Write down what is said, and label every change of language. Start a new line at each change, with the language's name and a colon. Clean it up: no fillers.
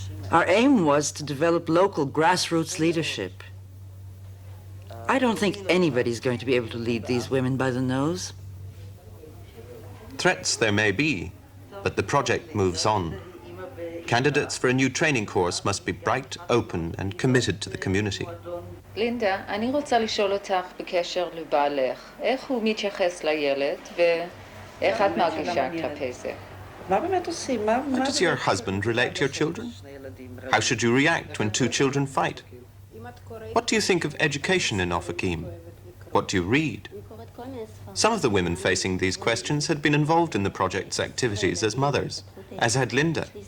English: Our aim was to develop local grassroots leadership. I don't think anybody's going to be able to lead these women by the nose. Threats there may be, but the project moves on. Candidates for a new training course must be bright, open, and committed to the community.
Hebrew: לינדה, אני רוצה לשאול אותך בקשר לבעלך, איך הוא מתייחס לילד ואיך את מרגישה כלפי זה?
English: How does your husband relate to your children? How should you react when two children fight? What do you think of education in Opקים? What do you read? Some of the women facing these questions had been involved in the project's activities as mothers, as had Linda.